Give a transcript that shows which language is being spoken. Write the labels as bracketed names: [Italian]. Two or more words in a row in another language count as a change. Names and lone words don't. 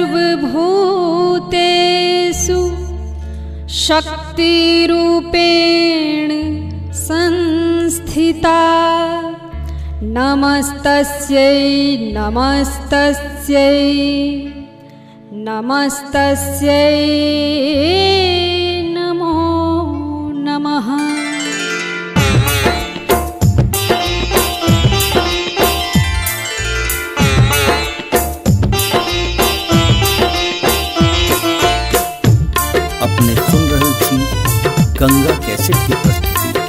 [Sanskrit] सर्वभूतेषु शक्तिरूपेण संस्थिता नमस्तस्यै नमस्तस्यै नमस्तस्यै नमो नमः। [Hindi] अपने सुन रही थी गंगा कैसेट की प्रस्तुति।